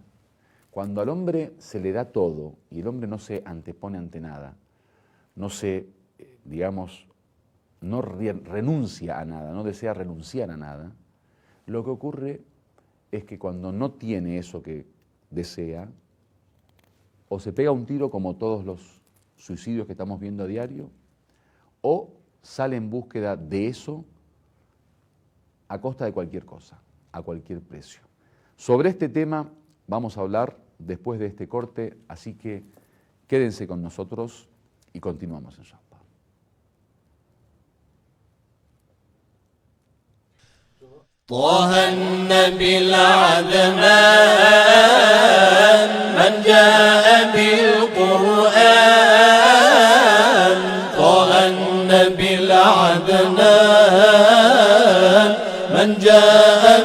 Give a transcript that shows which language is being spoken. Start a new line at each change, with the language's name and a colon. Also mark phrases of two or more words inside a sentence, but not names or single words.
Spanish: Cuando al hombre se le da todo y el hombre no se antepone ante nada, no se, digamos, no renuncia a nada, no desea renunciar a nada, lo que ocurre es que cuando no tiene eso que desea, o se pega un tiro como todos los suicidios que estamos viendo a diario, o sale en búsqueda de eso a costa de cualquier cosa, a cualquier precio. Sobre este tema vamos a hablar después de este corte, así que quédense con nosotros y continuamos, inshallah.
Arabic: طه النبي العدنان من جاء بالقرآن طه النبي العدنان من جاء